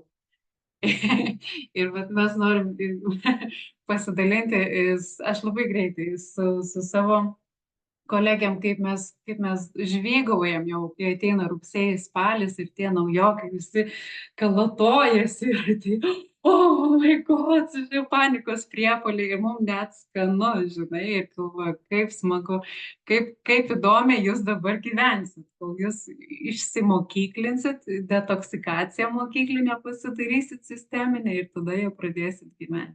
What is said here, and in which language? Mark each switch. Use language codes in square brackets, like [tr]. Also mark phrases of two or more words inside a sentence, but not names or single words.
[lt] Ir mes norim pasidalinti, aš labai greitai su savo kolegėm, kaip mes žvygaujam jau, kai ateina rugsėjais, spalis ir tie naujokai visi kalatojasi ir tai, [en] oh my god, [lt] žinai, panikos priepuoliai, ir mums net skanu, žinai, ir galvoju, kaip smagu, kaip įdomiai jūs dabar gyvensit, kol jūs išsimokyklinsit, detoksikaciją mokyklinę pasidarysit sisteminę ir tada jau pradėsit gyventi.